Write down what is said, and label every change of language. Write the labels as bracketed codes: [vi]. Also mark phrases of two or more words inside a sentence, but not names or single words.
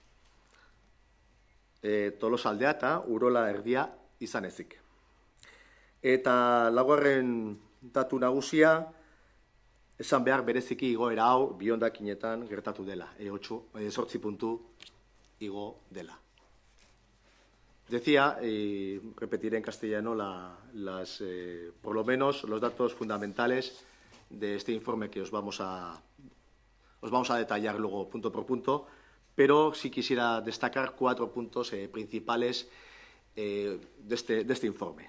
[eu] Tolosaldea eta Urola erdia izan ezik. Eta laugarren datu nagusia, esan behar bereziki igoera hau bihondakinetan gertatu dela, 8 puntu igo dela. [es] Decía, y repetiré en castellano, por lo menos los datos fundamentales de este informe que os vamos a detallar luego punto por punto, pero sí quisiera destacar 4 puntos principales de este informe.